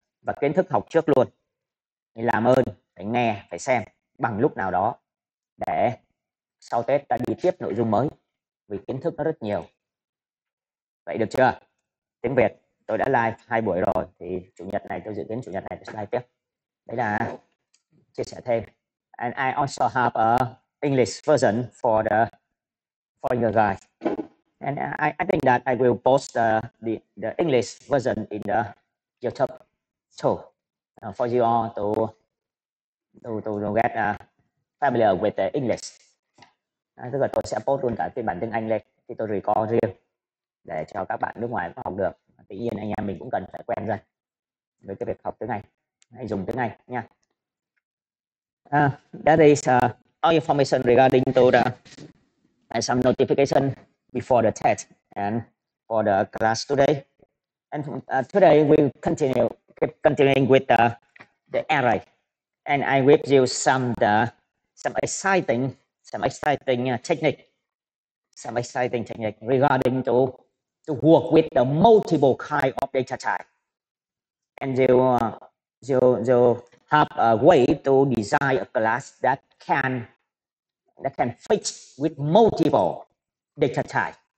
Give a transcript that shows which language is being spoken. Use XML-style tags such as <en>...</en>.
<vi>Và kiến thức học trước luôn, thì làm ơn phải nghe, phải xem bằng lúc nào đó để sau Tết ta đi tiếp nội dung mới vì kiến thức nó rất nhiều. Vậy được chưa? Tiếng Việt tôi đã live 2 buổi rồi, thì chủ nhật này tôi dự kiến chủ nhật này tôi sẽ live tiếp. Đấy là chia sẻ thêm.</vi> <en>And I also have a English version for your guys. And I think that I will post the English version in the YouTube too, for you all to get familiar with the English.</en> <vi>Tức là tôi sẽ post luôn cả phiên bản tiếng Anh lên, thì tôi record riêng để cho các bạn nước ngoài có học được. Tự nhiên anh em mình cũng cần phải quen dần với cái việc học tiếng Anh, hay dùng tiếng Anh nha.</vi> <en>That is all information regarding to the some notification before the test and for the class today. And today we keep continuing with the array, and I will use some exciting technique regarding to work with the multiple kind of data type, and you have a way to design a class that can fit with multiple data type.</en>